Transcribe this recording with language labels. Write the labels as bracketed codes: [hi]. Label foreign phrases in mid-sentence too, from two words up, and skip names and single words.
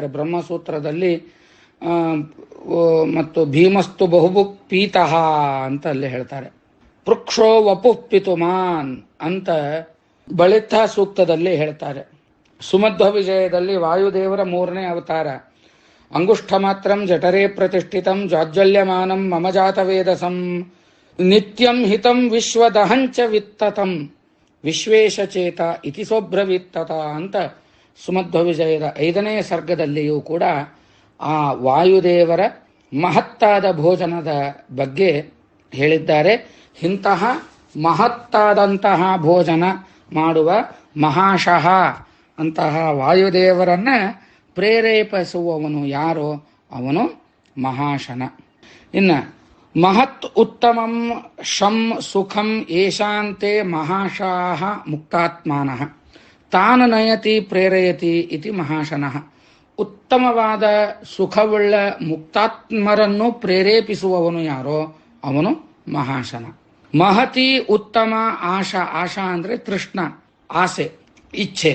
[kn] ಬ್ರಹ್ಮಸೂತ್ರದಲ್ಲಿ ಮತ್ತು [sa] ಭೀಮಸ್ತು ಬಹುಭುಕ್ ಪೀತಃ [kn] ಅಂತ ಅಲ್ಲಿ ಹೇಳ್ತಾರೆ. [sa] ಪೃಕ್ಷೋ ವಪುಃ ಪಿತುಮಾನ್ [kn] ಅಂತ ಬಳಿತ ಸೂಕ್ತದಲ್ಲಿ ಹೇಳ್ತಾರೆ. ಸುಮಧ್ವ ವಿಜಯದಲ್ಲಿ ವಾಯುದೇವರ 3ನೇ ಅವತಾರ. [sa] ಅಂಗುಷ್ಠ ಮಾತ್ರಂ ಜಠರೇ ಪ್ರತಿಷ್ಠಿತಂ ಜಾಜ್ವಲ್ಯಮಾನಂ ಮಮ ಜಾತವೇದಸಂ ನಿತ್ಯಂ ಹಿತಂ ವಿಶ್ವದಹಂಚ ವಿತ್ತತಂ ವಿಶ್ವೇಶಚೇತ ಇತಿ ಸೋಬ್ರವಿತ್ತತ [kn] ಅಂತ ಸುಮಧ್ವ ವಿಜಯದ 5ನೇ ಸರ್ಗದಲ್ಲಿಯೂ ಕೂಡ ಆ ವಾಯುದೇವರ ಮಹತ್ತಾದ ಭೋಜನದ ಬಗ್ಗೆ ಹೇಳಿದ್ದಾರೆ. ಇಂತಹ ಮಹತ್ತಾದಂತಹ ಭೋಜನ ಮಾಡುವ ಮಹಾಶಃ ಅಂತಹ ವಾಯುದೇವರನ್ನ ಪ್ರೇರೇಪಿಸುವವನು ಯಾರೋ ಅವನು ಮಹಾಶನ. [sa] ಇನ್ನು ಮಹತ್ ಉತ್ತಮಂ ಶಂ ಸುಖಂ ಏಷಾಂತೆ ಮಹಾಶಾಹ ಮುಕ್ತಾತ್ಮಾನಃ ತಾನ ನಯತಿ ಪ್ರೇರಯತಿ ಇತಿ ಮಹಾಶನಃ. [kn] ಉತ್ತಮವಾದ ಸುಖವುಳ್ಳ ಮುಕ್ತಾತ್ಮರನ್ನು ಪ್ರೇರೇಪಿಸುವವನು ಯಾರೋ ಅವನು ಮಹಾಶನ. [sa] ಮಹತಿ ಉತ್ತಮ ಆಶಾ, [kn] ಆಶಾ ಅಂದ್ರೆ ತೃಷ್ಣ, ಆಸೆ, ಇಚ್ಛೆ.